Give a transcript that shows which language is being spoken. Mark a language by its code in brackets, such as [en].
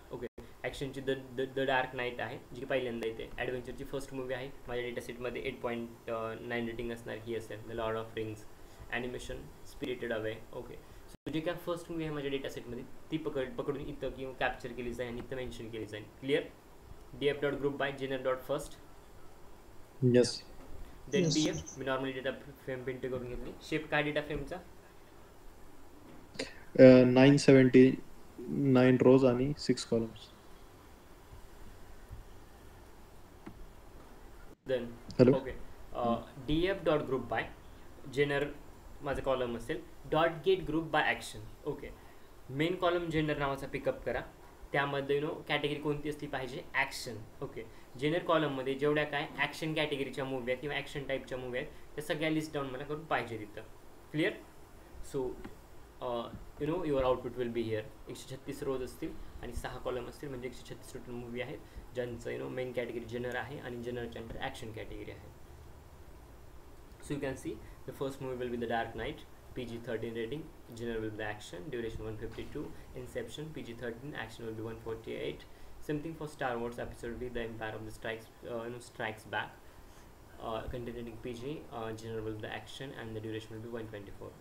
[mr] Okay, ॲक्शनची the dark night आहे जी पहिल्यांदा येते. ॲडव्हेंचरची फर्स्ट मूवी आहे माझ्या डेटा सेटमध्ये 8.9 रेटिंग असणार, ही असेल the Lord of rings. Animation spirited away. Okay, so जे काय फर्स्ट मूवी आहे माझ्या डेटा सेटमध्ये ती पकडून इथं किंवा कॅप्चर केली जाईल आणि इथं मेन्शन केली जाईल. Clear? df dot group by Jenner dot first. Yes. Then df मी normally data frame print करून घेतली. शेप काय डेटा फ्रेमचा? 979 रोज आणि 6 columns. Then hello. Okay, df dot group by Jenner माझं कॉलम असेल, dot gate group by action. Okay, main column Jenner नावाचा pickup करा. त्यामध्ये category कोणती असली पाहिजे? ॲक्शन. ओके, जेनर कॉलममध्ये जेवढ्या काय ॲक्शन कॅटेगरीच्या मूवी आहेत किंवा ॲक्शन टाईपच्या मूवी आहेत त्या सगळ्या लिस्ट डाऊन मला करून पाहिजे तिथं. Clear? [en] So your output will be here. [mr] 136 रोज असतील आणि 6 कॉलम असतील, म्हणजे 136 टोटल मूवी आहेत ज्यांचं मेन कॅटेगरी जेनर आहे आणि जेनरच्या अंडर ॲक्शन कॅटेगरी आहे. [en] So you can see the first movie will be the Dark Knight, PG-13 rating, genre will be the action, duration 152, Inception, PG-13, action will be 148. Same thing for Star Wars episode B, The Empire of the Strikes Back, content rating PG, genre will be the action, and the duration will be 124.